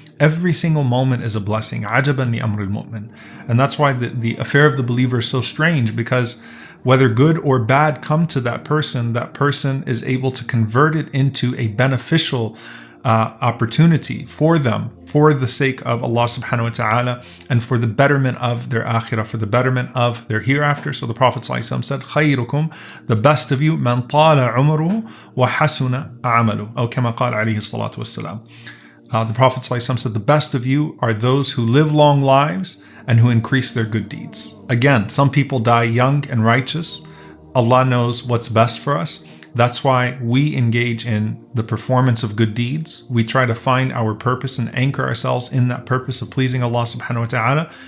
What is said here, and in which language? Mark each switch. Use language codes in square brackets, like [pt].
[en] Every single moment is a blessing. [ar] Ajaban li amril mu'min. [en] And that's why the affair of the believer is so strange, because whether good or bad come to that person is able to convert it into a beneficial opportunity for them, for the sake of Allah subhanahu wa ta'ala, and for the betterment of their akhirah, for the betterment of their hereafter. So the Prophet ﷺ said, [ar] خَيْرُكُمْ, [en] the best of you, [ar] مَنْ طَالَ عُمُرُهُ وَحَسُنَ عَمَلُهُ, أو كما قال عليه الصلاة والسلام. [en] The Prophet ﷺ said, the best of you are those who live long lives and who increase their good deeds. Again, some people die young and righteous. Allah knows what's best for us. That's why we engage in the performance of good deeds. We try to find our purpose and anchor ourselves in that purpose of pleasing Allah subhanahu wa ta'ala.